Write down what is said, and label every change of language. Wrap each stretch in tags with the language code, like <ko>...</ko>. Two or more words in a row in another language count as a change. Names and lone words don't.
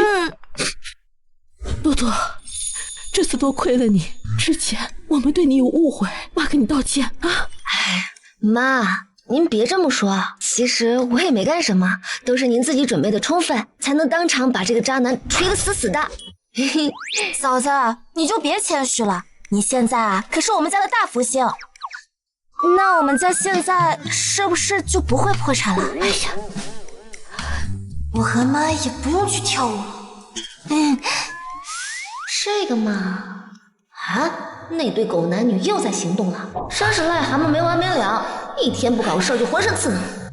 <zh>多多，這次多虧了你，之前我們對你有誤會，媽跟你道歉啊！哎，媽，您別這麼說，其實我也沒幹什麼，都是您自己準備的充分，才能當場把這個渣男錘得死死的。嫂子，你就別謙虛了，你現在啊可是我們家的大福星，那我們家現在是不是就不會破產了？哎呀，我和媽也不用去跳舞。這個嘛，啊，那對狗男女又在行動了，真是癩蛤蟆沒完沒了，一天不搞事就渾身刺挠。</zh>